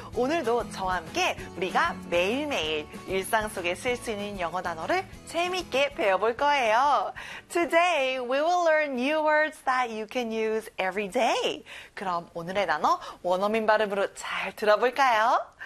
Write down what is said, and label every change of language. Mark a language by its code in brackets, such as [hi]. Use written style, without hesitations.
[ko] 오늘도 저와 함께 우리가 매일매일 일상 속에 쓸 수 있는 영어 단어를 재미있게 배워볼 거예요. [en] Today we will learn new words that you can use every day. [ko] 그럼 오늘의 단어 원어민 발음으로 잘 들어볼까요?